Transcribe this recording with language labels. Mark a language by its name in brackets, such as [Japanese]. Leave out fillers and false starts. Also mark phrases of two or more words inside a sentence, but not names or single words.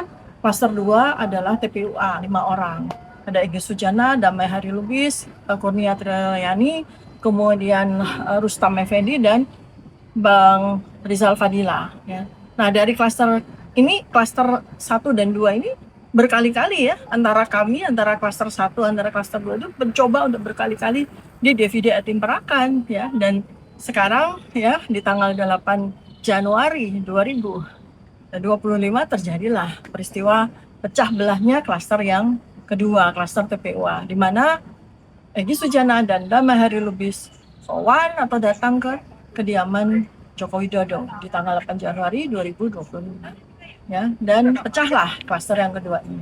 [Indonesian] Klaster 2 adalah TPUA 5 orang. Ada Egy Sujana, Damai Hari Lubis, Kurnia Trilayani, kemudian Rustam Effendi dan Bang Rizal Fadila ya. Nah, dari klaster ini, klaster 1 dan 2 ini berkali-kali ya antara kami, antara klaster 1, antara klaster 2 itu mencoba untuk berkali-kali di [Latin] divide et imperakan [Indonesian] ya, dan sekarang ya di tanggal 8 Januari 2025 terjadilah peristiwa pecah belahnya klaster yang kedua, klaster TPUA, di mana Egy Sujana dan Damai Hari Lubis sowan atau datang ke kediaman Joko Widodo di tanggal 8 Januari 2025 ya, dan pecahlah klaster yang kedua ini.